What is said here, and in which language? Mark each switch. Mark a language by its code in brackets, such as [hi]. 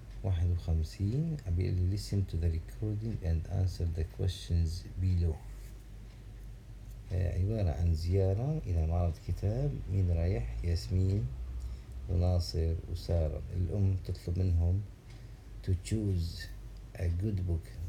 [en] 51 [ar] بيقول لي [en] listen to the recording and answer the questions below. [ar] عبارة عن زيارة إلى معرض كتاب. مين رايح؟ ياسمين وناصر وسارة. الأم تطلب منهم [en] to choose a good book.